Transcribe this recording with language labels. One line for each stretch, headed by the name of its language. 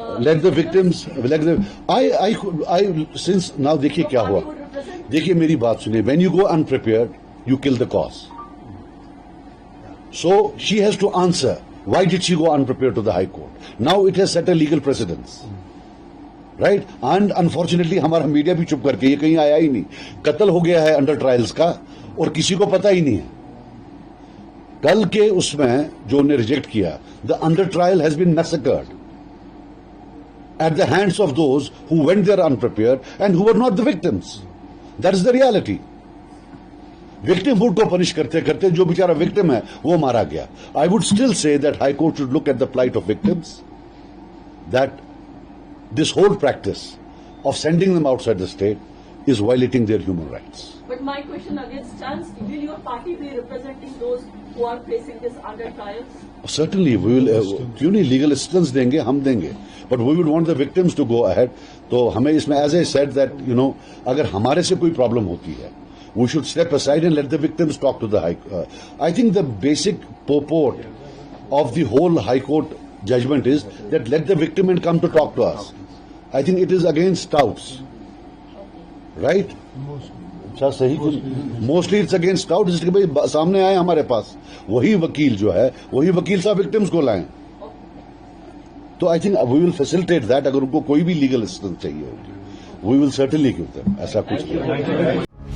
English: Let the victims, let the, I since now
Hindi: देखिए क्या हुआ. देखिए मेरी बात सुनिए.
English: When you go unprepared, you kill the cause. So she has to answer. Why did she go unprepared to the High Court? Now it has set a legal precedence. Right?
Hindi: And unfortunately हमारा media भी चुप करके, ये कहीं आया ही नहीं. कत्ल हो गया है अंडर ट्रायल्स का और किसी को पता ही नहीं है. कल के उसमें जो उन्हें रिजेक्ट किया,
English: The under trial has been massacred at the hands of those who went there unprepared and who were not the victims. That is the reality.
Hindi: Victimhood को punish करते करते जो बेचारा victim है वो मारा गया.
English: I would still say that High Court should look at the plight of victims, that this whole practice of sending them outside the state is violating their human rights. But my question again stands: will your party be representing those who are facing this under trials? Certainly we will.
Hindi: क्यों नहीं, legal assistance देंगे, हम देंगे.
English: But we would want the victims to go ahead.
Hindi: तो हमें इसमें,
English: as I said that, you know,
Hindi: अगर हमारे से कोई problem होती है,
English: we should step aside and let the victims talk to the High Court. I think the basic purport of the whole High Court judgment is that let the victim and come to talk to us. I think it is against touts.
Hindi: Right? अच्छा सही.
English: Mostly it's against tout.
Hindi: जिसके भाई सामने आए हमारे पास, वही वकील जो है, वही वकील साहब विक्टिम्स को लाएं.
English: तो I think we will facilitate that.
Hindi: अगर उनको कोई भी लीगल असिस्टेंस चाहिए होगी,
English: We will certainly give them.
Hindi: ऐसा कुछ नहीं.